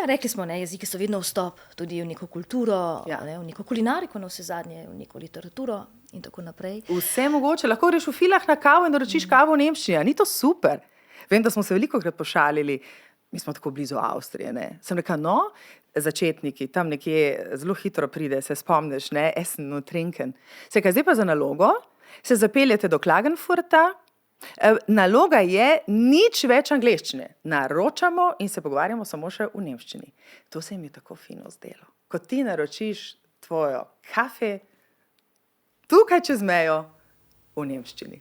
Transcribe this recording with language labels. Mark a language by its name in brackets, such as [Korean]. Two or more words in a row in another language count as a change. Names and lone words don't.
[Slovenian] Ja, rekli smo, ne, jeziki so vedno vstop tudi v neko kulturo, ne, v neko kulinariko, na vse zadnje, v neko literaturo in tako naprej. Vse mogoče, lahko greš v Filah na kavo in naročiš kavo v Nemščini, ni to super? Vem, da smo se velikokrat pošalili, mi smo tako blizu Avstrije, ne. Sem rekla, no, začetniki, tam nekje zelo hitro pride, se spomniš, ne, [German] essen und trinken. [Slovenian] Se kaj, zdaj pa za nalogo, se zapeljete do Klagenfurta, naloga je nič več angleščine. Naročamo in se pogovarjamo samo še v nemščini. To se jim je tako fino zdelo. Ko ti naročiš tvojo kafe, tukaj čez mejo, v nemščini.